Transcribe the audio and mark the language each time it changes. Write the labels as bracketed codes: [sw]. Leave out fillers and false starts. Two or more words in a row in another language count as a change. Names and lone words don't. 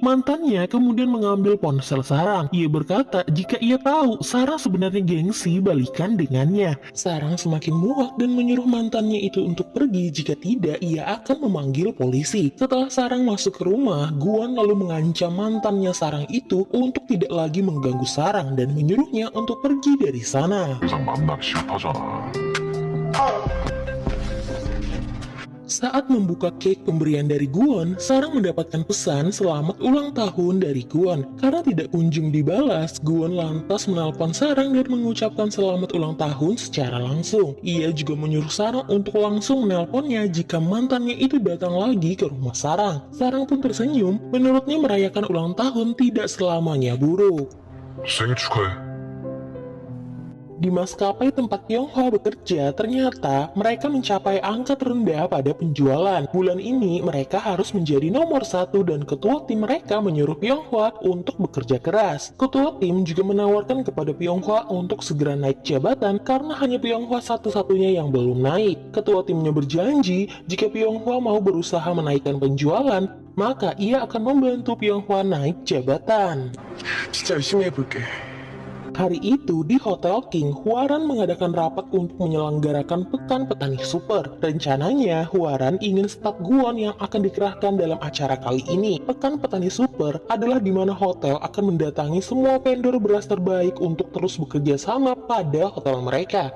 [id] Mantannya kemudian mengambil ponsel Sarang. Ia berkata jika ia tahu Sarang sebenarnya gengsi balikan dengannya. Sarang semakin muak dan menyuruh mantannya itu untuk pergi, jika tidak ia akan memanggil polisi. Setelah Sarang masuk ke rumah, Guan lalu mengancam mantannya Sarang itu untuk tidak lagi mengganggu Sarang dan menyuruhnya untuk pergi dari sana. [ko] 이상 만나기 싫다잖아. [id] Saat membuka cake pemberian dari Guan, Sarang mendapatkan pesan selamat ulang tahun dari Guan. Karena tidak kunjung dibalas, Guan lantas menelpon Sarang dan mengucapkan selamat ulang tahun secara langsung. Ia juga menyuruh Sarang untuk langsung menelponnya jika mantannya itu datang lagi ke rumah Sarang. Sarang pun tersenyum, menurutnya merayakan ulang tahun tidak selamanya buruk. [ko] 생일 축하해. [id] Di maskapai tempat Tionghoa bekerja, ternyata mereka mencapai angka terendah pada penjualan. Bulan ini mereka harus menjadi nomor 1 dan ketua tim mereka menyuruh Tionghoa untuk bekerja keras. Ketua tim juga menawarkan kepada Tionghoa untuk segera naik jabatan karena hanya Tionghoa satu-satunya yang belum naik. Ketua timnya berjanji jika Tionghoa mau berusaha menaikkan penjualan, maka ia akan membantu Tionghoa naik jabatan. [ko] 진짜 열심히 해볼게. [id] Hari itu di Hotel King, Huaran mengadakan rapat untuk menyelenggarakan Pekan Petani Super. Rencananya, Huaran ingin staf Guan yang akan dikerahkan dalam acara kali ini. Pekan Petani Super adalah di mana hotel akan mendatangi semua vendor beras terbaik untuk terus bekerja sama pada hotel mereka.